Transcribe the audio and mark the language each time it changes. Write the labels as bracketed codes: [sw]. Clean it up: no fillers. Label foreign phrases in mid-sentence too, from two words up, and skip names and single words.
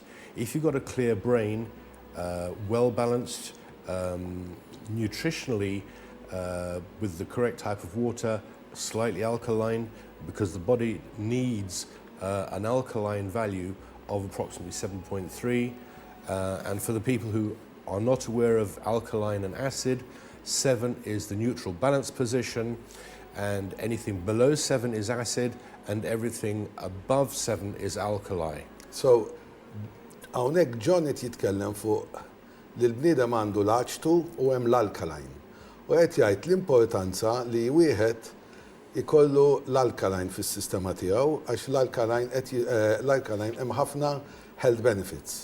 [en] If you've got a clear brain, well-balanced, nutritionally, with the correct type of water, slightly alkaline, because the body needs an alkaline value of approximately 7.3. And for the people who are not aware of alkaline and acid, 7 is the neutral balance position, and anything below 7 is acid, and everything above 7 is alkali. So, [mt] hawnhekk John qed jitkellem fuq li l-bniedem għandu l-H2 u hemm l-alkaline. U qed jgħid l-importanza li wieħed ikollu l-alkaline fis-sistema tiegħu għax l-alkaline hemm ħafna [en] health benefits.